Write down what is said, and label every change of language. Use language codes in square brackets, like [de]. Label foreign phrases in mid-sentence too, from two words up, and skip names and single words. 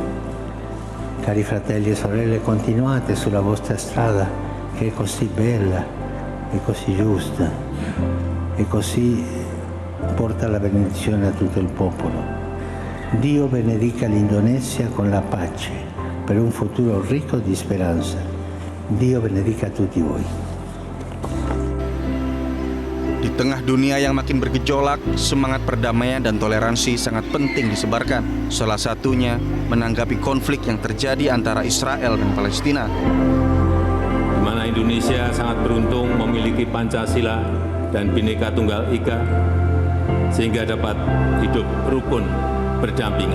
[it] Cari fratelli e sorelle, continuate sulla vostra strada che è così bella e così giusta e così porta la benedizione a tutto il popolo. Dio benedica l'Indonesia con la pace per un futuro ricco di speranza. Dio benedica tutti voi. [id] Di tengah dunia yang makin bergejolak, semangat perdamaian dan toleransi sangat penting disebarkan. Salah satunya menanggapi konflik yang terjadi antara Israel dan Palestina. Di mana Indonesia sangat beruntung memiliki Pancasila dan Bhinneka Tunggal Ika sehingga dapat hidup rukun berdampingan.